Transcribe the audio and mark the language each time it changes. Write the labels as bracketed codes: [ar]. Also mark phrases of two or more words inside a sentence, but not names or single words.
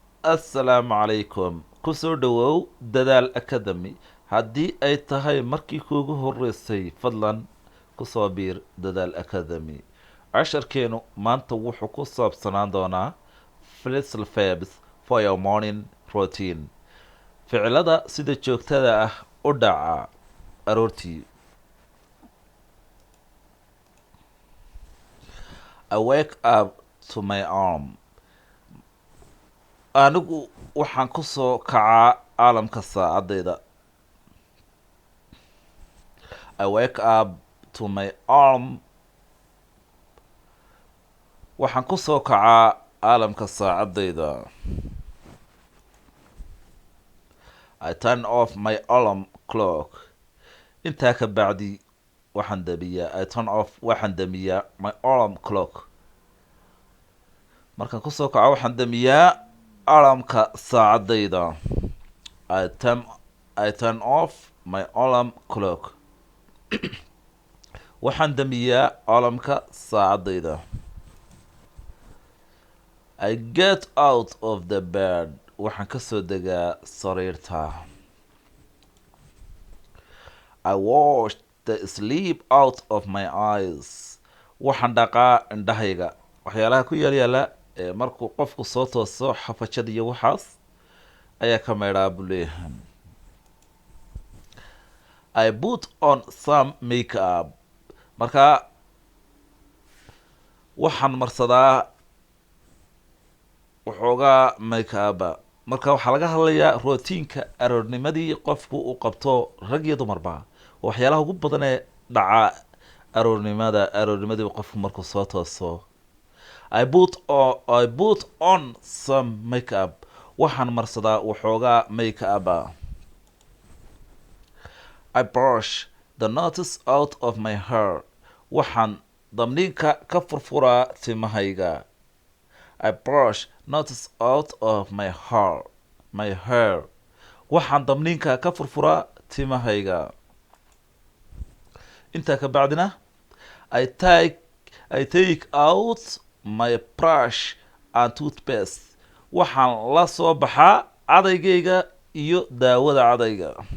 [so] assalaamu calaykum kusoo dhawow dadaal academy haddii ay tahay markii kuugu horeysay fadlan kusoo biir dadaal academy casharkeenu maanta wuxuu ku saabsanaan doonaa [en] phrasal verbs for your morning routine [so] ficilada sida joogtada ah u dhaca aroortii. [en] I wake up to my arm. [so] Anigu waxaan ku soo kacaa caalamka saacadayda. [en] I wake up to my arm. [so] Waxaan ku soo kacaa caalamka saacadayda. [en] I turn off my alarm clock. [so] Intaa ka bacdi waxaan damiyaa [en] my alarm clock. [so] Markaan ku soo kaco waxaan damiyaa alarmka saacadayda. [en] I turn off my alarm clock. [so] Waxaan damiyaa alarmka saacadayda. [en] I get out of the bed. [so] Waxaan ka soo degaa sariirta. [en] I wash the sleep out of my eyes. [so] Waxaan dhaqaa indhahayga. Waxyaalaha ku yaala markuu qofku soo tooso xafajada iyo waxaas ayaa ka meedhaa buu leeyahay. [en] I put on some makeup. [so] Marka waxaan marsadaa waxoogaa makeup-a. Marka waxaa laga hadlayaa routiinka aroornimadii qofku uu qabto rag iyo dumarba. Waxyaalaha ugu badan ee dhaca aroornimadii qofku markuu soo tooso. [en] I put on some makeup. [so] Waxaan marsadaa waxoogaa makeup-a. [en] I brush the knots out of my hair. [so] Waxaan damniinka ka furfuraa timahayga. [en] I brush knots out of my hair. [so] Waxaan damniinka ka furfuraa timahayga. Intaa ka bacdina [en] I take out my brush and toothpaste. [so] Waxaan la soo baxaa cadaygayga iyo daawada cadayga.